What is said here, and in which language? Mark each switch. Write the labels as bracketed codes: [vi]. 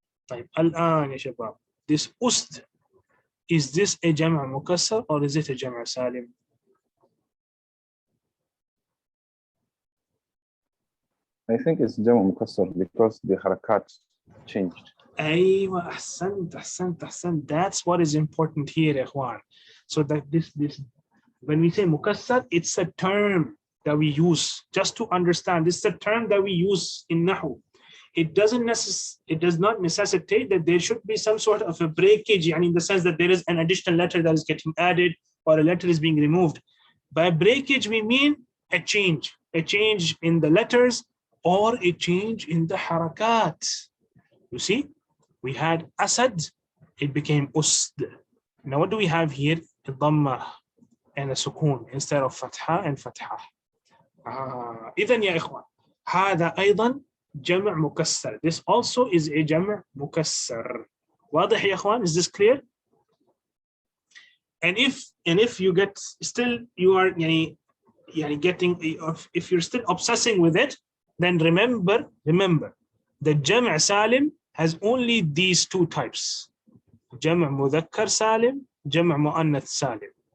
[ar] طيب الآن يا شباب, this Ust [en] is this a Jam' Mukassar or is it a Jam' Salim? I think it's Jama Mukassar because the harakat changed. [ar] أيوة أحسنت. [en] That's what is important here, Ikhwan. So that this when we say Mukassar, it's a term that we use just to understand. This is a term that we use in Nahw. It does not necessitate that there should be some sort of a breakage, and in the sense that there is an additional letter that is getting added or a letter is being removed. By breakage, we mean a change in the letters or a change in the harakat. You see, we had Asad, it became Usd. Now what do we have here? A Dhamma and a Sukun instead of Fatha and Fatha. [ar] إذن يا إخوان هذا أيضا جمع مكسر. [en] This also is a جمع مكسر. [ar] واضح يا إخوان? [en] Is this clear? And if you get still you are يعني getting, if you're still obsessing with it, then remember the Jam' Salim has only these two types: Jam' Mudhakkar Salim, Jam' Mu'annath Salim.